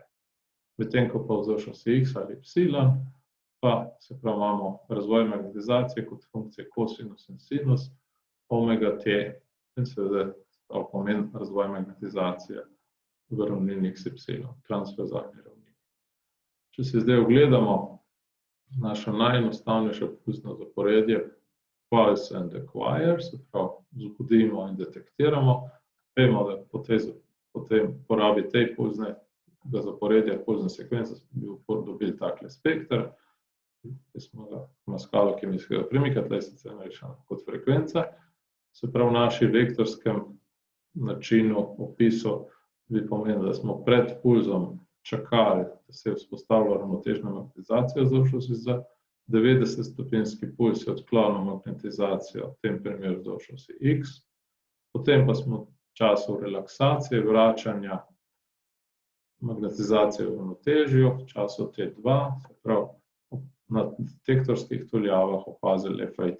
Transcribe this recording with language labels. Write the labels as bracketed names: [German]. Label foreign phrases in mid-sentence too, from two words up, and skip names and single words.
[Slovenian] Medtem ko pa vzdolž osi X ali Y, pa se pravi imamo razvoj magnetizacije kot funkcije kosinus in sinus, omega t in seveda pomeni razvoj magnetizacije v ravnini XY, transverzalni ravnini. Če si zdaj ogledamo našo najenostavnejše pulzno zaporedje, [English] pulse and acquire, [Slovenian] se pravi, zbudimo in detektiramo, vemo, da po tej porabi te pulznega zaporedja, pulzne sekvence, bi dobili takle spekter, ki smo ga na skalo kemijskega premika, tle sicer narečeno kot frekvenca. Se pravi, v našem vektorskem načinu opisu bi pomenilo, da smo pred pulzom čakali, da se je vzpostavila ravnotežna magnetizacija vzdolž osi Z, 90-stopinjski puls je odklonil magnetizacijo, v tem primeru vzdolž osi X, potem pa smo v času relaksacije, vračanja magnetizacije v ravnotežju, v času T2, se pravi, na detektorskih tuljavah opazili FIT.